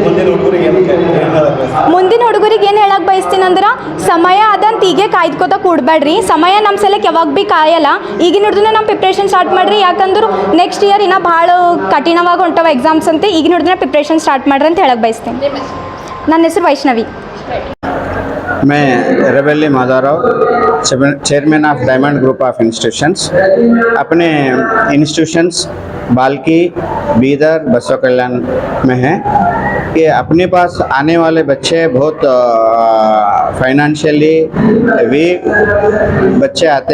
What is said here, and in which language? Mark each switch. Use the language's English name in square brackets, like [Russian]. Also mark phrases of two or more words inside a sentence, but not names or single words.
[Kannada] ಮುಂದಿನ ಹುಡುಗರಿಗೆ ಏನು ಹೇಳಕ್ಕೆ ಬಯಸ್ತೀನಿ ಅಂದ್ರೆ, ಸಮಯ ಅದಂತ ಈಗೇ ಕಾಯ್ದುಕೋತ ಕೂಡಬೇಡ್ರಿ. ಸಮಯ ನಮ್ಮ ಸಲಕ್ಕೆ ಯಾವಾಗ ಭೀ ಕಾಯಲ್ಲ. ಈಗಿನ ಹಿಡಿದು ನಮ್ಮ [English] preparation start [Kannada] ಮಾಡಿರಿ. ಯಾಕಂದ್ರೆ [English] next year [Kannada] ಇನ್ನೂ ಭಾಳ ಕಠಿಣವಾಗಿ ಹೊಂಟವ ಎಕ್ಸಾಮ್ಸ್ ಅಂತ. ಈಗಿನ ಹಿಡಿದು [English] preparation start [Kannada] ಮಾಡ್ರಿ ಅಂತ ಹೇಳಕ್ಕೆ ಬಯಸ್ತೀನಿ. ನನ್ನ ಹೆಸರು ವೈಷ್ಣವಿ. [Hindi] मैं रेबेली माधवराव, [English] chairman of [Hindi] डायमंड ग्रुप ऑफ इंस्टीट्यूशंस. अपने इंस्टीट्यूशंस बाल्की, बीदर, बसव कल्याण में हैं कि अपने पास आने वाले बच्चे बहुत [English] financially weak [Hindi] बच्चे आते.